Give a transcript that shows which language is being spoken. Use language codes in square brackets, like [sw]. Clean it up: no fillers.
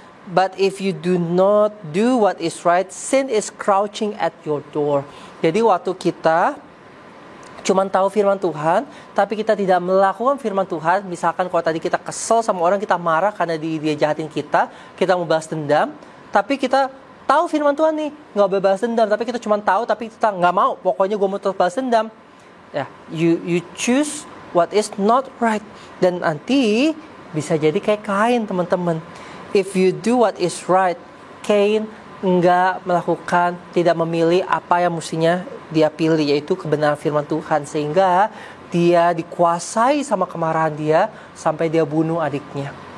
[en] But if you do not do what is right, sin is crouching at your door. [id] Jadi waktu kita cuma tahu firman Tuhan, tapi kita tidak melakukan firman Tuhan. Misalkan kalau tadi kita kesel sama orang, kita marah karena dia jahatin kita mau balas dendam. Tapi kita tahu firman Tuhan nih, nggak boleh balas dendam. Tapi kita cuma tahu, tapi kita nggak mau. Pokoknya gue mau terus balas dendam. [en] Ya, you choose what is not right. [id] Dan nanti bisa jadi kayak Kain, teman-teman. [en] If you do what is right, [id] Kain nggak melakukan, tidak memilih apa yang mestinya dia pilih, yaitu kebenaran firman Tuhan, sehingga dia dikuasai sama kemarahan dia sampai dia bunuh adiknya.